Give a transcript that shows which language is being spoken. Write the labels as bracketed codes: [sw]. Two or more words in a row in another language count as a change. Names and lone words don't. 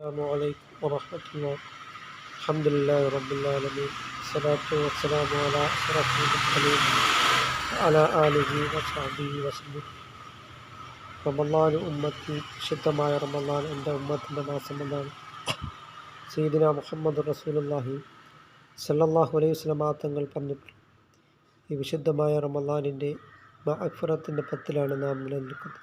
[ar] السلام عليكم ورحمة الله. الحمد لله رب العالمين. الصلاة والسلام على أشرف المرسلين وعلى آله وصحبه وسلم. رمضان أمتي [ml] വിശുദ്ധമായ റമളാൻ എൻ്റെ ഉമ്മത്തിൻ്റെ മാസമെന്നാണ് [ar] سيدنا محمد رسول الله صلى الله عليه وسلم [ml] തങ്ങൾ പറഞ്ഞിട്ടുള്ളത്. ഈ വിശുദ്ധമായ റമളാനിൻ്റെ മഅ്ഫിറത്തിൻ്റെ പത്തിലാണ് നാം നിലനിൽക്കുന്നത്.